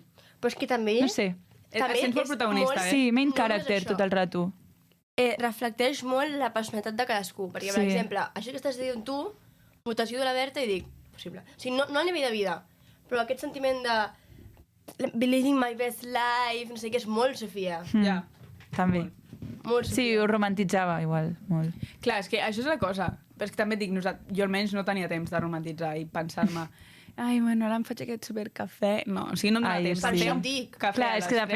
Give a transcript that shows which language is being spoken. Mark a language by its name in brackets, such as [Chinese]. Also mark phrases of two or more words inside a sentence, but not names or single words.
[Catalan] Però és que també... No sé. També sents molt és protagonista, molt- eh? Sí, main no només character això. tot el rato. Reflecteix molt la personalitat de cadascú. Perquè, per Sí. exemple, això que estàs dient tu, votació de la Berta i dic, possible. O sigui, no a nivell de vida, però aquest sentiment de [English] living my best life, [Catalan] no sé què, és molt Sofia. Ja. També. Molt Sí, Sofia. ho romantitzava igual, molt. Clar, és que això és la cosa. Però és que també et dic, jo almenys no tenia temps de romantitzar i pensar-me ai, bueno, ara em faig aquest supercafè. No, o sigui, no em dona Ai, temps. sí. de Per fer això un em dic. cafè Clar, a és les que tres